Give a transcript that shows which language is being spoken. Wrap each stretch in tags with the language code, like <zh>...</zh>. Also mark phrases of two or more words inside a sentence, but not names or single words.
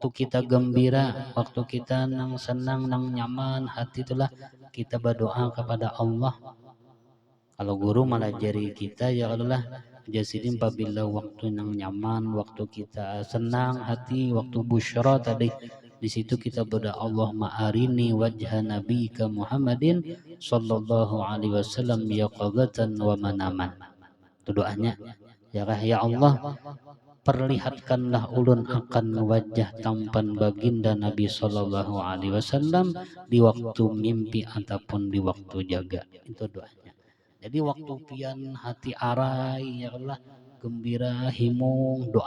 <id>kita gembira waktu kita nang senang nang nyaman hati itulah kita berdoa kepada Allah kalau guru malah jari kita ya Allah Jasidin apabila waktu yang nyaman, waktu kita senang hati, waktu busyra tadi di situ kita berdoa</id> <ar>اللهم أرني وجه نبيك محمد صلى الله عليه وسلم يقظة ومناما.</ar> <id>Itu doanya. Ya Allah perlihatkanlah ulun akan wajah tampan baginda Nabi</id> <ar>Sallallahu Alaihi Wasallam</ar> <id>di waktu mimpi ataupun di waktu jaga. Itu doanya.</id> <bjn>Jadi waktu pian hati arai ya Allah, gembira himung doa.</bjn>